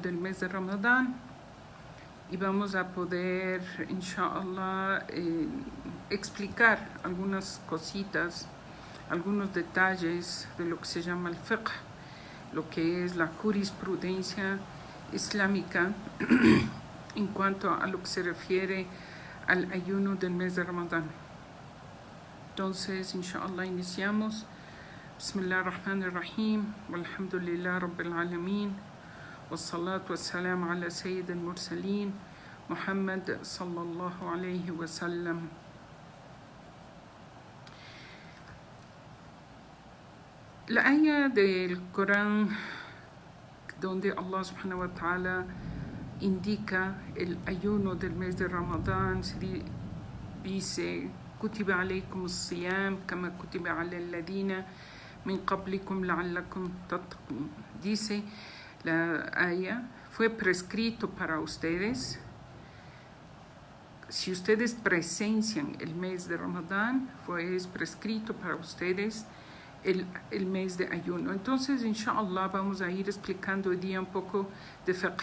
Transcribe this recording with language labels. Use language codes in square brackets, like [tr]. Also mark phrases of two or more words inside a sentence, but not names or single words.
[es] del mes de Ramadán y vamos a poder, inshallah, explicar algunas cositas, algunos detalles de lo que se llama el fiqh, lo que es la jurisprudencia islámica en cuanto a lo que se refiere al ayuno del mes de Ramadán. Entonces, inshallah, iniciamos. [ar] بسم الله الرحمن الرحيم والحمد لله رب العالمين. والصلاة والسلام على سيد المرسلين. محمد صلى الله عليه وسلم. [es] La ayah del Corán donde Allah [ar] سبحانه وتعالى [es] indica el ayuno del mes de Ramadán dice: [ar] كتب عليكم الصيام كما كتب على الذين من قبلكم لعلكم تتقون. [es] Dice la ayah: fue prescrito para ustedes, si ustedes presencian el mes de Ramadán, fue prescrito para ustedes el mes de ayuno. Entonces, inshallah, vamos a ir explicando hoy día un poco de fiqh.